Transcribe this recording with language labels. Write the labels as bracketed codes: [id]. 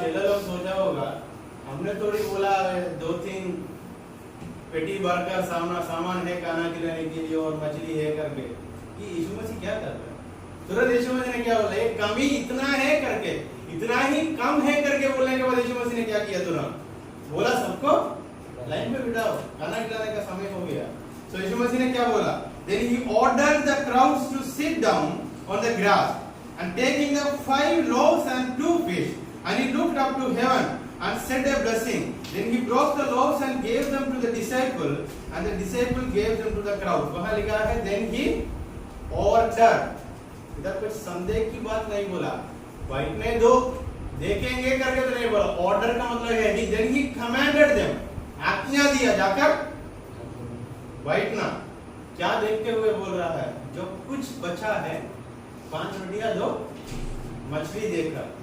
[hi] चेला लोग सोचा होगा, हमने थोड़ी बोला 2-3 पेटी भरकर सामान है खाना खिलाने के लिए और मछली है करके, कि यीशु मसीह क्या कर रहे हैं? तुरंत यीशु मसीह ने क्या बोला, एक कमी इतना है करके, इतना ही कम है करके बोलने के बाद यीशु मसीह ने क्या किया? तुरंत बोला सबको लाइन में बिठाओ, खाना खिलाने का समय हो गया। तो यीशु मसीह ने क्या बोला? [en] Then he ordered the crowds to sit down on the grass, and taking the 5 loaves and 2 fish, and he looked up to heaven and said a blessing. Then he broke the loaves and gave them to the disciple, and the disciple gave them to the crowd. [hi] वहाँ लिखा है [en] then he ordered. [hi] इधर कुछ संदेह की बात नहीं बोला, बैठने दो देखेंगे करके तो नहीं बोला। ऑर्डर का मतलब है कि [en] then he commanded them, [hi] आज्ञा दिया जाकर बैठना। क्या देखते हुए बोल रहा है? जो कुछ बचा है 5 रोटियां 2 मछली देखकर।